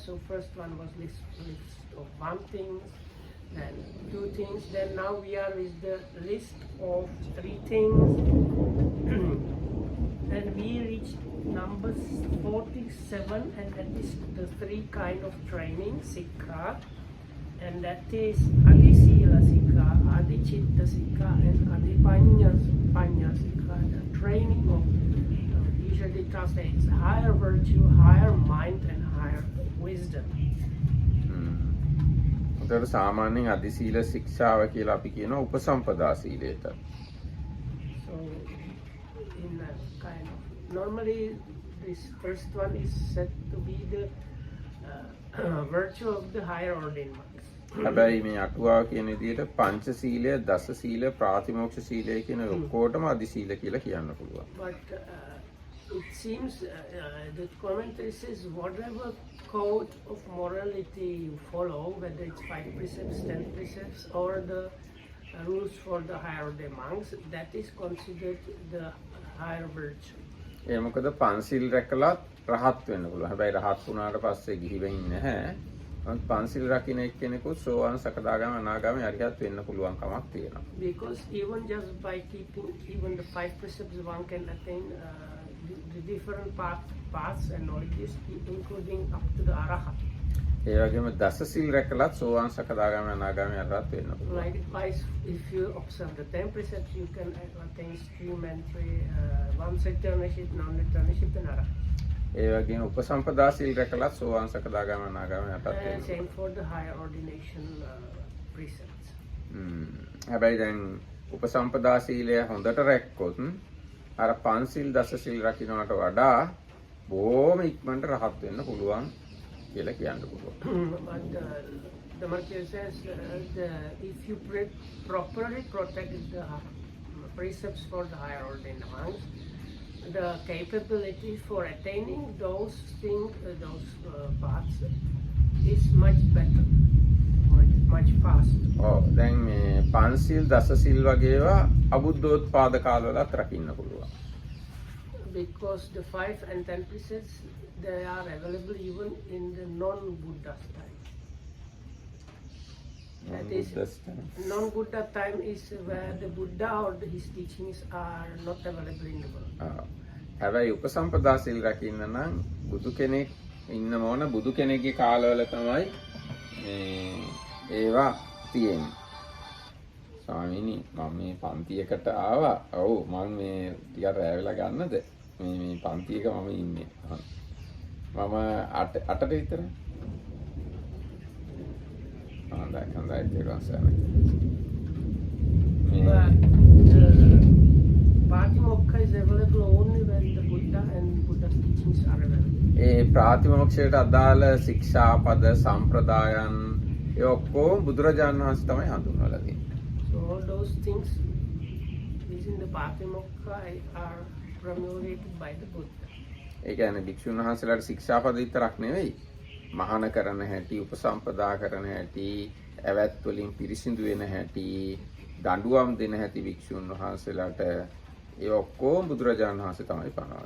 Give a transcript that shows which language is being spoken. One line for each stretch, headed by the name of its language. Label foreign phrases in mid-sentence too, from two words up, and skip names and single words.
English: So first one was list of one thing, then two things, then now we are with the list of three things. And we reached number 47, and that is the three kind of training, Sikha, and that is
Pali: Adi Sila Sikha, Adi Chitta Sikha,
English: and
Pali: Adi Panya Sikha.
English: The training of usually translates higher virtue, higher mind, and higher wisdom.
Sinhala: උතර සාමාන්‍යයෙන් අදි සීල ශික්ෂාව කියලා අපි කියන උපසම්පදා සීලයට.
English: So in a kind of normally this first one is said to be the virtue of the higher ordained monks.
Sinhala: හැබැයි මේ අටුවාව කියන විදිහට පංච සීලය, දස සීල, ප්‍රාතිමෝක්ෂ සීලය කියන ඔක්කොටම අදි සීල කියලා කියන්න පුළුවන්.
English: But it seems the commentary says whatever code of morality you follow, whether it's 5 precepts, 10 precepts, or the rules for the higher ordained monks, that is considered the higher virtue.
Sinhala: ඒ මොකද පන්සිල් රැකලත් රහත් වෙන්න පුළුවන්. හැබැයි රහත් වුණාට පස්සේ ගිහි වෙන්නේ නැහැ. පන්සිල් රකින්න එක්කෙනෙකුත් සෝවාන් සකදාගාම අනාගාමී අරිහත් වෙන්න පුළුවන් කමක් තියෙනවා.
English: Because even just by keeping even the 5 precepts, one can attain the different paths and knowledges, including up to the arahat.
Sinhala: ඒ වගේම දස සිල් රැකලත් සෝවාන් සකදාගාමී අනාගාමී අරිහත් වෙන්න පුළුවන්.
English: Likewise, if you observe the 10 precepts, you can attain stream entry, one's returnship, non-returnship, and arahat.
Sinhala: ඒ වගේම උපසම්පදා සීල් රැකලත් සෝවාන් සකදාගාමී අනාගාමී අරිහත් වෙන්න පුළුවන්.
English: Same for the higher ordination precepts.
Sinhala: හැබැයි දැන් උපසම්පදා සීලය හොඳට රැක්කොත් අර පන්සිල් දස සිල් රකින්නට වඩා බොහොම ඉක්මනට රහත් වෙන්න පුළුවන් කියලා කියන්න පුළුවන්.
English: But the Marquis says if you properly protect the precepts for the higher ordained monks, the capability for attaining those things, those paths, is much better, much faster.
Sinhala: දැන් මේ පන්සිල් දස සිල් වගේවා අබුද්ධෝත්පාද කාලවලත් රකින්න පුළුවන්.
English: Because the 5 and 10 precepts, they are available even in the non-Buddha time. That is, non-Buddha time is where the Buddha or his teachings are not available in the world.
Sinhala: හැබැයි උපසම්පදා සිල් රකින්න නම් බුදු කෙනෙක් ඉන්න ඕන. බුදු කෙනෙක්ගේ කාලවල තමයි ඒවා තියෙන්නේ. ස්වාමීනි මම මේ පන්තියකට ආවා. ඔව් මම මේ ටිකක් රැවෙලා ගන්නද? මේ පන්තියක මම ඉන්නේ. මම 8ට විතර. හොඳයි තේරුම් ගන්න.
English: Pratimokkha is available only when the Buddha and Buddha's teachings are available.
Sinhala: ඒ ප්‍රාතිමෝක්ෂයට අදාළ ශික්ෂාපද සම්ප්‍රදායන් ඒ ඔක්කොම බුදුරජාණන් වහන්සේ තමයි හඳුන්වලා තියෙන්නේ.
English: So all those things within the Pratimokkha are promulgated by the Buddha.
Sinhala: ඒ කියන්නේ භික්ෂුන් වහන්සේලාට ශික්ෂාපද විතරක් නෙවෙයි, මහාන කරන හැටි, උපසම්පදා කරන හැටි, ඇවැත් වලින් පිරිසිදු වෙන හැටි, දඬුවම් දෙන හැටි භික්ෂුන් වහන්සේලාට ඒ ඔක්කොම බුදුරජාණන් වහන්සේ තමයි පනවන්නේ.